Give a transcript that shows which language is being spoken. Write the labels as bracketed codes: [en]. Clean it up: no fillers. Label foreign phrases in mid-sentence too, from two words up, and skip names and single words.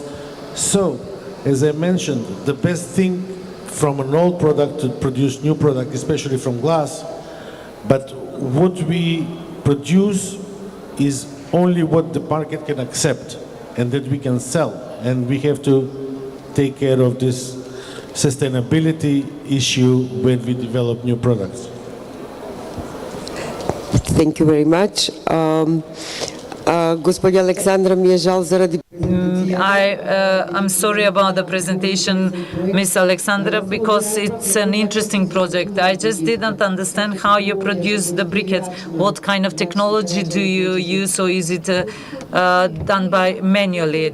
[en] So, as I mentioned, the best thing from an old product to produce new product, especially from glass, but what we produce is only what the market can accept and that we can sell, and we have to take care of this sustainability issue when we develop new products. Thank you very much. [sl] Gospodja Aleksandra, mi je žal zaradi... [en] I'm sorry about the presentation, Ms. Alexandra, because it's an interesting project. I just didn't understand how you produce the briquettes. What kind of technology do you use, or is it done by manually?